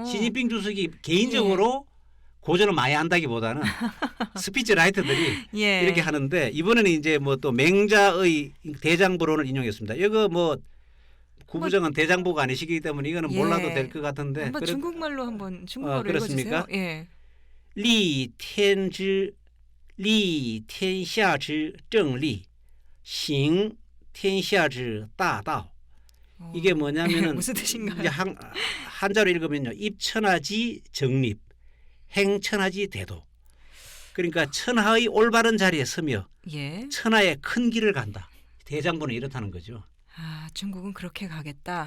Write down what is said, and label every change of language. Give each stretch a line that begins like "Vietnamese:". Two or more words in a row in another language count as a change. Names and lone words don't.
Korean: 시진핑 주석이 개인적으로 고전을 많이 안다기보다는 스피치 라이터들이 예. 이렇게 하는데 이번에는 이제 뭐 또 맹자의 대장부론을 인용했습니다. 이거 뭐 구부정은 대장부가 아니시기 때문에 이거는 예. 몰라도 될 것 같은데. 한번 중국말로 한번 중국어로 그렇습니까? 읽어주세요. 예.
Chinese: 立天之立天下之正理行天下之大道.
Korean: 이게 뭐냐면은 무슨 뜻인가요? 이제 한자로 읽으면요. 입천하지 정립, 행천하지 대도. 그러니까 천하의 올바른 자리에 서며 예. 천하의 큰 길을 간다. 대장부는 이렇다는 거죠. 중국은 그렇게 가겠다.